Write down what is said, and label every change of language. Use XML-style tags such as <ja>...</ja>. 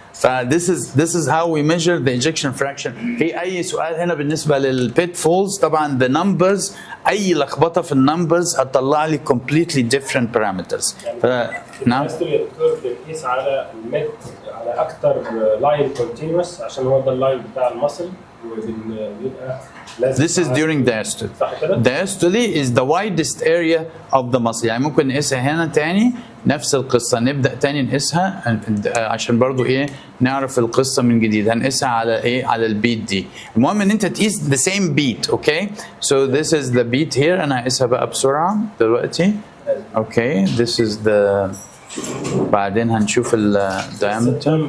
<en>ف this is how we measure the ejection fraction.</en> <ar>في اي سؤال هنا بالنسبه للبيت فولز؟ طبعا</ar> <en>the numbers</en> <ar>اي لخبطه في النمبرز هتطلع لي</ar> <en>completely different parameters.</en> <ar>نعم. الدكتور بنقيس على الميد على اكتر لاين كونتينوس عشان هو ده اللاين بتاع المصل وبيبقى لازم.</ar> <en>This is during diastole. Diastole is the widest area of the muscle.</en> <ar>يعني ممكن نقيسها هنا تاني نفس القصة، نبدأ تاني نقيسها عشان برضو ايه نعرف القصة من جديد. هنقيسها على ايه؟ على البيت دي. المهم ان انت تقيس</ar> <en>the same beat. Okay, so this is the beat here.</en> <ar>انا هقيسها بقى بسرعة دلوقتي.</ar> <en>Okay, this is the</en> <ar>بعدين هنشوف ال</ar> <en>diameter.</en>